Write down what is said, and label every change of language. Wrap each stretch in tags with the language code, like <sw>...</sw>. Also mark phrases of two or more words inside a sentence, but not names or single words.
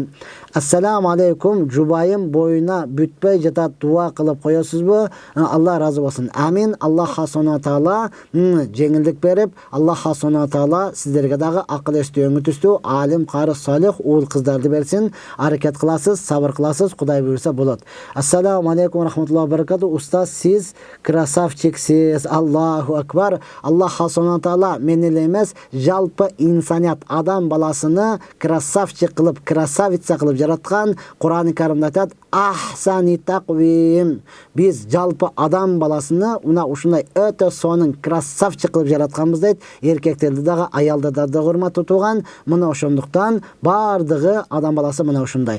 <ar>السلام عليكم,</ar> <ky>жубайым боюна бүтпөй жатат, дуа кылып коесузбу? Алла разы болсун. Амин.</ky> <ar>الله سبحانه تعالى</ar> <ky>жеңилдик берип,</ky> <ar>الله سبحانه تعالى</ar> <ky>сиздерге дагы акыл эстүү, өңүтүстүү, алим, кары, салих уул кыздарды берсин. Аракет кыласыз, сабыр кыласыз, Кудай буйрса болот.</ky> <ar>السلام عليكم رحمة الله بركاته.</ar> <ky>Устаз, сиз красавчиксиз.</ky> <ar>الله أكبر. الله سبحانه تعالى</ar> <ky>мен эле эмес, жалпы инсаният, адам баласыны красавчик кылып, красавица кылып жараткан. Кур'ан-ы Каримде айтат:</ky> <ar>أحسن تقويم.</ar> <ky>Биз жалпы адам баласыны мына ушундай өтө сонун красавчик кылып жаратканбыз дейт. Эркектерди дагы, аялдарды дагы, урматтуу тууган. Мына ошондуктан бардыгы адам баласы мына ушундай.</ky>